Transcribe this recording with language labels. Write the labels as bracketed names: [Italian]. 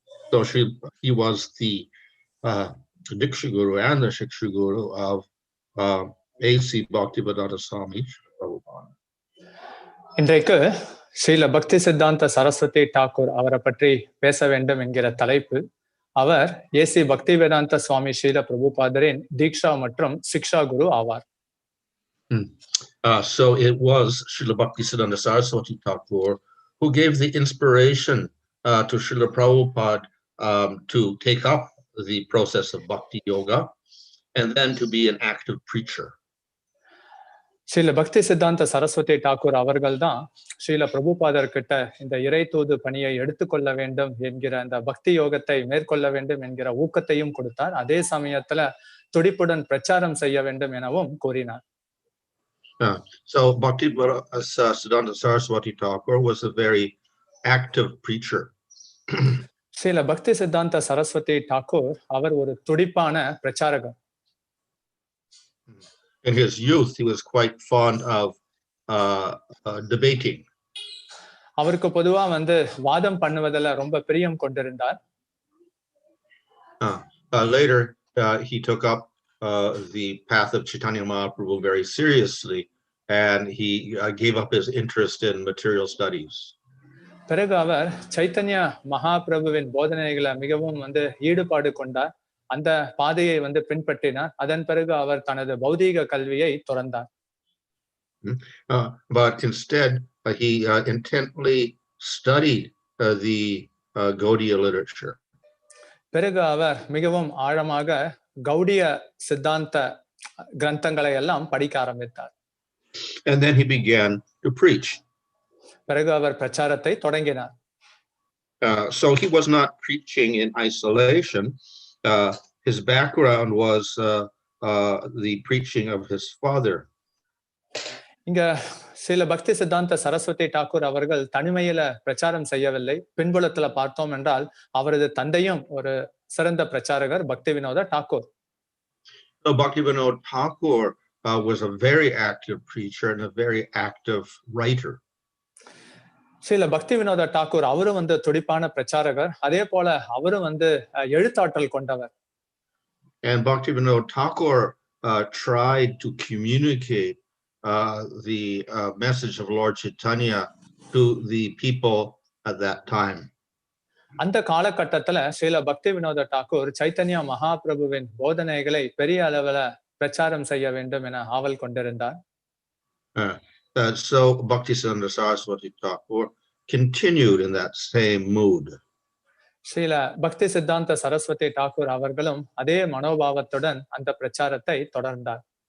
[English] So he was the Diksha Guru and the Shiksha Guru of A.C. Bhaktivedanta Swami Prabhupada. [Tamil] இன்றைக்கு ஸ்ரீல பக்திசித்தாந்த சரஸ்வதி டாக்கூர் அவரை பற்றி பேச வேண்டும் என்கிற தலைப்பு. அவர் ஏசி பக்திவேதாந்த சுவாமி ஸ்ரீல பிரபுபாதரின் தீக்ஷா மற்றும் சிக்ஷா குரு ஆவார். [English] So it was Srila Bhaktisiddhanta Sarasvati Thakur who gave the inspiration to Srila Prabhupada to take up the process of bhakti yoga and then to be an active preacher. [Tamil] Srila பக்தி சித்தாந்த சரஸ்வதி டாக்கூர் அவர்கள் தான் ஸ்ரீல பிரபுபாதர் கிட்ட இந்த இறை தூது பணியை எடுத்துக்கொள்ள வேண்டும் என்கிற அந்த பக்தி யோகத்தை மேற்கொள்ள வேண்டும் என்கிற ஊக்கத்தையும் கொடுத்தார். அதே சமயத்துல துடிப்புடன் பிரச்சாரம் செய்ய வேண்டும் எனவும் கூறினார். [English] So Bhaktivedanta Saraswati Thakur was a very active preacher. [Tamil] Srila பக்தி சித்தாந்த சரஸ்வதி டாக்கூர் அவர் ஒரு துடிப்பான பிரச்சாரகர். [English] In his youth, he was quite fond of debating. [Tamil] அவருக்கு பொதுவா வாதம் பண்ணுவதில் ரொம்ப பிரியம் கொண்டிருந்தார். [English] Later, he took up the path of Chaitanya Mahaprabhu very seriously, and he gave up his interest in material studies. [Tamil] பிறகு அவர் சைத்தன்ய மகாபிரபுவின் போதனைகளை மிகவும் ஈடுபாடு கொண்டார். அந்த பாதையை பின்பற்றினார். அதன் பிறகு அவர் தனது பௌதீக கல்வியை துறந்தார். [English] But instead, he intently studied the Gaudiya literature. [Tamil] பிறகு அவர் மிகவும் ஆழமாக கௌடிய சித்தாந்த கிரந்தங்களை எல்லாம் படிக்க ஆரம்பித்தார். [English] And then he began to preach. [Tamil] பிறகு அவர் பிரச்சாரத்தை தொடங்கினார். [English] So he was not preaching in isolation. His background was the preaching of his father. [Tamil] இங்க ஸ்ரீல பக்தி சித்தாந்த சரஸ்வதி டாக்கூர் அவர்கள் தனிமையில பிரச்சாரம் செய்யவில்லை. பின்புலத்துல பார்த்தோம் என்றால் அவரது தந்தையும் ஒரு சிறந்த பிரச்சாரகர் Bhaktivinoda Thakur. [English] So Bhaktivedanta Thakur was a very active preacher and a very active writer. [Tamil] Srila Bhaktivinoda Thakur அவரும் துடிப்பான பிரச்சாரகர். அதே போல அவரும் எழுத்தாற்றல் கொண்டவர். [English] And Bhaktivedanta Thakur tried to communicate the message of Lord Chaitanya to the people at that time. [Tamil] அந்த காலகட்டத்துல ஸ்ரீல பக்திவினோத டாக்கூர் சைத்தன்ய மகாபிரபுவின் போதனைகளை பெரிய அளவுல பிரச்சாரம் செய்ய வேண்டும் என ஆவல் கொண்டிருந்தார். [English] So Bhaktisiddhanta Sarasvati Thakur continued in that same mood. [Tamil] Srila பக்தி சித்தாந்த சரஸ்வதி டாக்கூர் அவர்களும் அதே மனோபாவத்துடன் அந்த பிரச்சாரத்தை தொடர்ந்தார்.